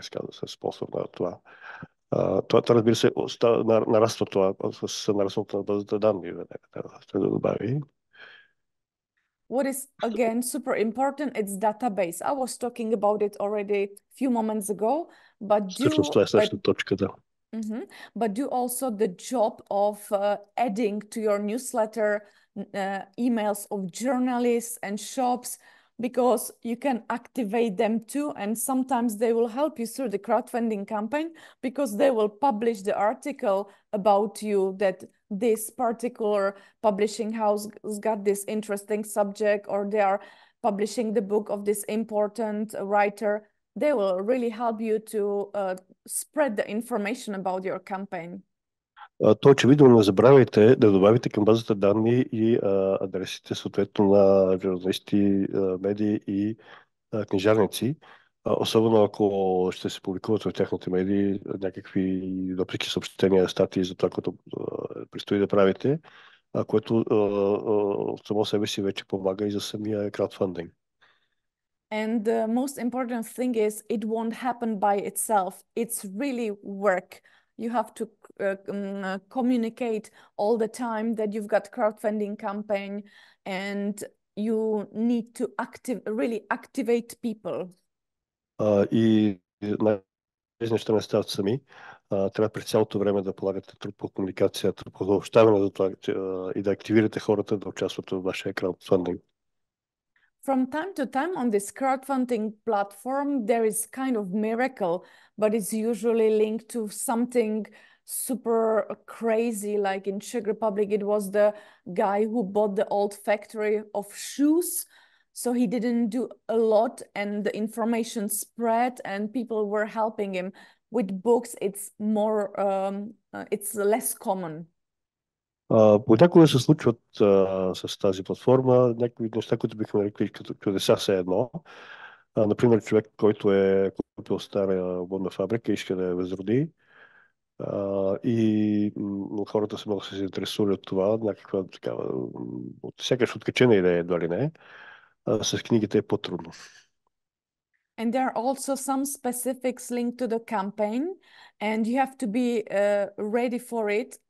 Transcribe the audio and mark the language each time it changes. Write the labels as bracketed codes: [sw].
[bg] са спонсор на това. Това, разбира се, нараства това с нарастването на базата данни. Трябва да добави. [en] What is again super important, it's database. I was talking about it already a few moments ago, but [bg] Всъщност това е следващата точка, да. [en] But do also the job of adding to your newsletter emails of journalists and shops, because you can activate them too, and sometimes they will help you through the crowdfunding campaign, because they will publish the article about you, that this particular publishing house has got this interesting subject, or they are publishing the book of this important writer. They will really help you to spread the information about your campaign. [bg] То очевидно не забравяйте да добавите към базата данни и адресите съответно на журналисти, медии и книжарници, особено ако ще се публикуват в тяхните медии някакви въпреки съобщения, статии за това, което предстои да правите, което само себе си вече помага и за самия краудфандинг. [en] And the most important thing is it won't happen by itself. It's really work. You have to communicate all the time that you've got crowdfunding campaign, and you need to really activate people. [bg] И тези неща не стават сами. Трябва през цялото време да полагате труд по комуникацията, по съобщаване за това и да активирате хората да участват в вашия краудфандинг. [en] From time to time on this crowdfunding platform, there is kind of miracle, but it's usually linked to something super crazy. Like in Czech Republic, it was the guy who bought the old factory of shoes. So he didn't do a lot, and the information spread and people were helping him. With books, it's more, it's less common. [bg] Понякога се случват с тази платформа някакви неща, които бихме нарекли като чудеса все едно. Например, човек, който е купил стара водна фабрика и иска да я възроди. И хората се могат да се интересуват от това, някаква такава, от сякаш откачена идея, едва ли не. С книгите е по-трудно. [en] And there are also some specifics linked to the campaign, and you have to be ready for it.